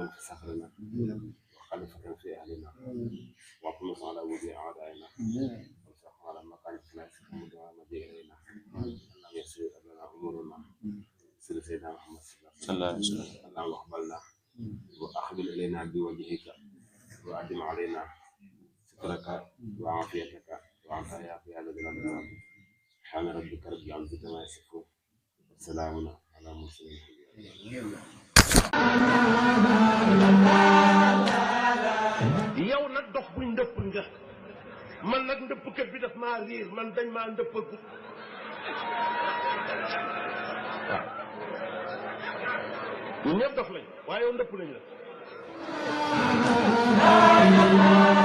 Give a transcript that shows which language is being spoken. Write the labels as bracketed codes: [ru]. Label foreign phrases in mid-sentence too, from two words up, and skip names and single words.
[ar] في سفرنا وخلفة في اهلنا واطمس على وجه اعدائنا وارزقنا على مكان خلافك ودعاء الينا اللهم يسر لنا امورنا سيدنا سيدنا محمد صلى الله عليه وسلم اللهم اقبلنا واقبل الينا بوجهك وأدم علينا سترك وعافيتك وعافية في هذا البلد سبحان ربك رب العزة ما يصفون وسلام على المرسلين [wo] yow nag dox buñ ndëpp nga man nag ndëppkat bi daf maa riir man dañ maa ndëppagu waaw ñun ñëpp dox lañ waaye yow ndëpp lañ la